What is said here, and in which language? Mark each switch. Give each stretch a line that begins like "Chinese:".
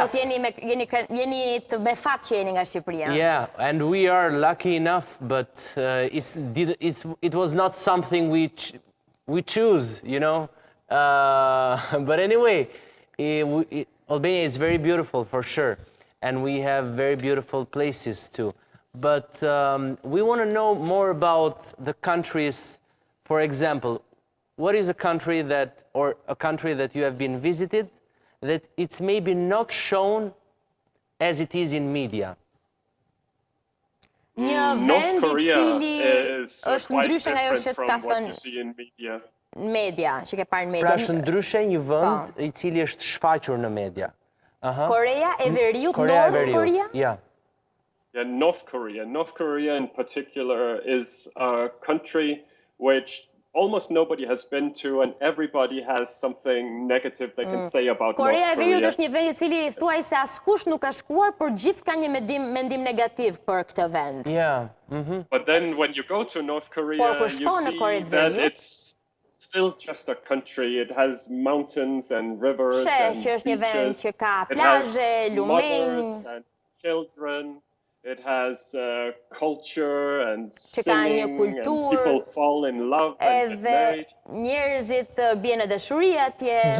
Albanian: Thotë jeni me fat që jeni nga Shqipëria.
English: Yeah, and we are lucky enough, but it was not something we choose, you know. But anyway, Albania is very beautiful for sure, and we have very beautiful places too. But we want to know more about the countries. For example, what is a country that you have been visited that it's maybe not shown as it is in media?
Albanian: Një vend i cili është ndryshe nga ajo që ka thënë media, që ke parë në media. Pra është ndryshe një vend i cili është shfaqur në media. Korea e Veriut, North Korea?
English: Yeah, North Korea. North Korea in particular is a country which almost nobody has been to and everybody has something negative they can say about North Korea.
Albanian: Korea e Veriut është një vend i cili thuaj se askush nuk ka shkuar, por gjithë ka një mendim negativ për këtë vend.
English: Yeah. But then when you go to North Korea, you see that it's still just a country. It has mountains and rivers and beaches. It has mothers and children. It has culture and singing, and people fall in love and get married.
Albanian: Njerëzit bien në dashuri atje,